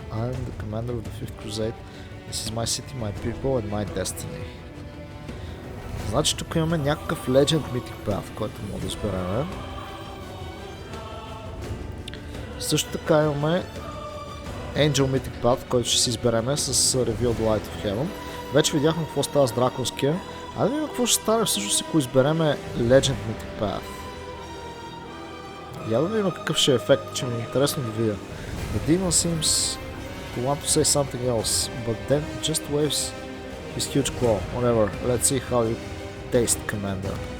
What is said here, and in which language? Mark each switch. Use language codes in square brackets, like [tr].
[en] I'm the commander of the Fifth Crusade. This is my city, my people and my destiny. [bg] Значи тук имаме някакъв Legend Mythic Path, който мога да изберем. Също така имаме Angel Mythic Path, който ще си избереме с Reveal the Light of Heaven. Вече видяхме какво става с драконския. А да видим какво ще стане всъщност, ако избереме Legend Mythic Path. Я да видим какъв ще е ефект, че ми е интересно да видя. [en] The demon seems to want to say something else, but then just waves his huge claw. Whatever, let's see how you taste, Commander.